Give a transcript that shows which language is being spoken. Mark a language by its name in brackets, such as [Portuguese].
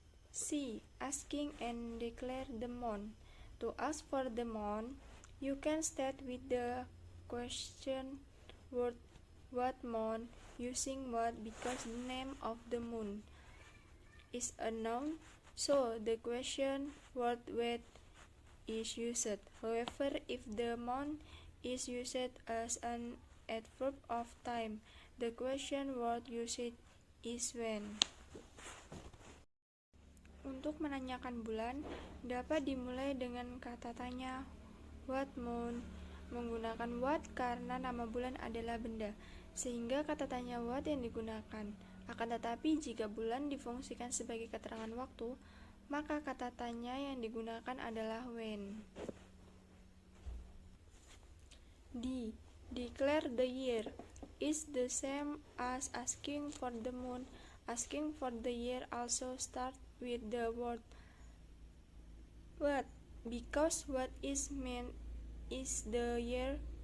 [English] C. Asking and declare the month. To ask for the month, you can start with the question word what month using what because the name of the month is a noun, so the question word what is used. However, if the month is used as an adverb of time, the question word used is when. [Indonesian] Untuk menanyakan bulan, dapat dimulai dengan kata tanya, [English] what month, [Indonesian] menggunakan what karena nama bulan adalah benda, sehingga kata tanya what yang digunakan. Akan tetapi, jika bulan difungsikan sebagai keterangan waktu, maka kata tanya yang digunakan adalah when. D. [English] Declare the year is the same as asking for the month. Asking for the year also starts with the word what, because what is meant is the year.